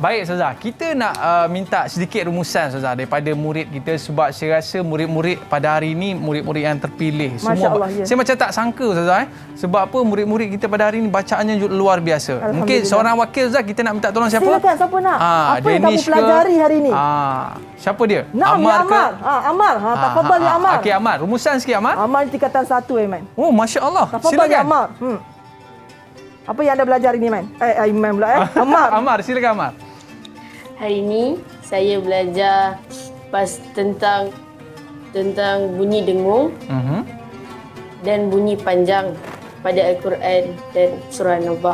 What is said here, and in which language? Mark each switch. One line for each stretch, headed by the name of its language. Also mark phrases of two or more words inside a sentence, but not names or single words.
Malay: Baik Ustazah, kita nak minta sedikit rumusan Ustazah daripada murid kita sebab saya rasa murid-murid pada hari ini murid-murid yang terpilih.
Arabic: ما شاء الله, ya.
Malay: Saya macam tak sangka Ustazah sebab apa murid-murid kita pada hari ini bacaannya luar biasa. Mungkin seorang wakil Ustazah kita nak minta tolong siapa? Silakan, siapa nak? Apa yang kamu pelajari hari ini? Siapa dia? Naam, Ammar ya Ammar. Ammar.
Arabic: تفضل يا
Malay: Ammar. Okey Ammar, rumusan sikit Ammar. Ammar tingkatan 1 Aiman.
Arabic: Oh, ما شاء الله. تفضل يا Ammar.
Malay: Apa yang anda belajar ini, Man? Aiman pula Ammar. Ammar, silakan Ammar. Hari ini saya belajar tentang bunyi dengung dan bunyi panjang pada Al-Quran dan surah Naba.